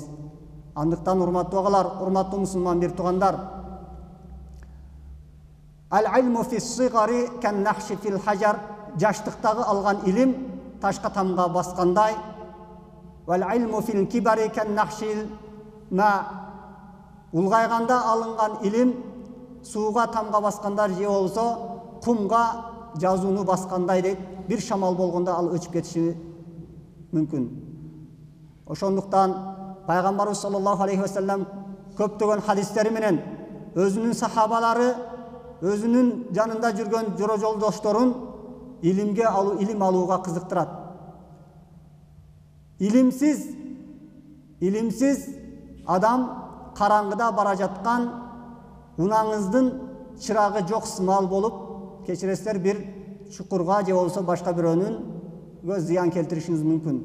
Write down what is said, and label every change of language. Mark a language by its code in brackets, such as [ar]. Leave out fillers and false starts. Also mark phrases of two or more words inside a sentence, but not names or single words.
[ky] Андыктан урматтуу агалар, урматтуу мусулман бир туугандар, [ar] العلم في الصغر كالنقش في الحجر, [ky] жаштыктагы алган илим ташка тамга баскандай, [ar] والعلم في الكبر كالنقش ما, [ky] улгайганда алынган илим сууга тамга басканда же болсо кумга жазууну баскандай дейт. Бир шамал болгондо ал өчүп кетиши мүмкүн. Ошондуктан Пайгамбарыбыз [ar] صلى الله عليه وسلم [ky] көптөгөн хадистери менен өзүнүн сахабалары, өзүнүн жанында жүргөн жора жолдошторун илим алууга кызыктырат. Илимсиз адам караңгыда бара жаткан унаңыздын чырагы жок сымал болуп, кечиресиздер, бир чукурга же болсо башка бирөөнүн зыян келтиришиңиз мүмкүн.